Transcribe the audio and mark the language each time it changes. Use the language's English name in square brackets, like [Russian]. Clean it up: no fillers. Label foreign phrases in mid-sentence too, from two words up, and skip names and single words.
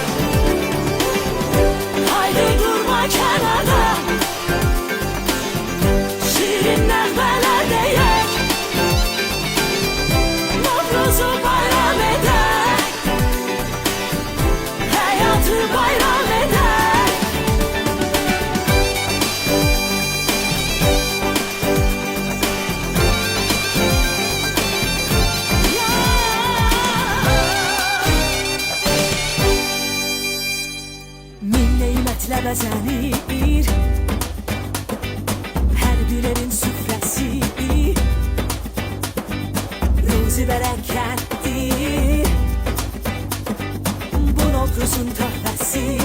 [Turkish] Haydi durma kenarda, şirinler belediyek, Novruz'u bayram edek, hayatı bayram edek. [Azerbaijani] Min nimetlə bəzənir hər bir evin süfrəsi, ruzi bərəkətdir bu Novruzun töhfəsi.